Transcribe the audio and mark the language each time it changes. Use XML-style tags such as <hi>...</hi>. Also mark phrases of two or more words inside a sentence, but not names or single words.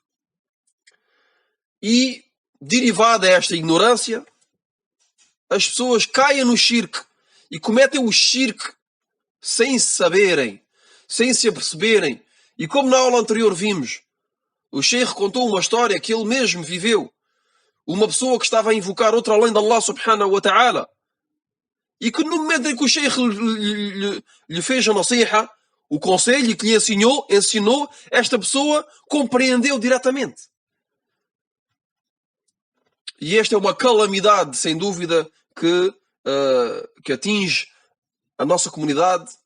<pt>E, derivada esta ignorância, as pessoas caem no shirk e cometem o shirk sem se saberem, sem se aperceberem. E como na aula anterior vimos, o Sheikh contou uma história que ele mesmo viveu. Uma pessoa que estava a invocar outra além de</pt> <ar>الله سبحانه وتعالى,</ar> <pt>e que no momento em que o Sheikh lhe fez a nasiha, o conselho que lhe ensinou, esta pessoa compreendeu diretamente. E esta é uma calamidade, sem dúvida, que atinge a nossa comunidade.</pt>